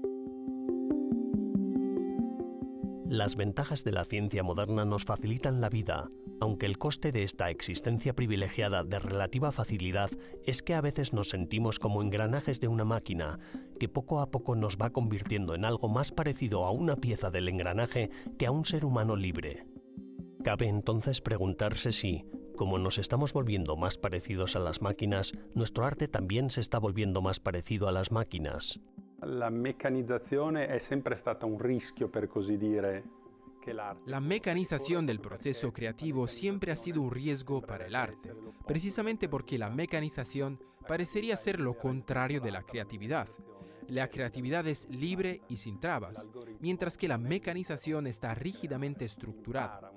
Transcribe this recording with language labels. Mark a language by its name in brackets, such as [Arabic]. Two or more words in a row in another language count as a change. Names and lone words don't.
[Spanish] Las ventajas de la ciencia moderna nos facilitan la vida, aunque el coste de esta existencia privilegiada de relativa facilidad es que a veces nos sentimos como engranajes de una máquina que poco a poco nos va convirtiendo en algo más parecido a una pieza del engranaje que a un ser humano libre. Cabe entonces preguntarse si, como nos estamos volviendo más parecidos a las máquinas, nuestro arte también se está volviendo más parecido a las máquinas. [Italian] La meccanizzazione è sempre stata un rischio, per così dire, che l'arte. [Spanish] La mecanización del proceso creativo siempre ha sido un riesgo para el arte, precisamente porque la mecanización parecería ser lo contrario de la creatividad. La creatividad es libre y sin trabas, mientras que la mecanización está rígidamente estructurada.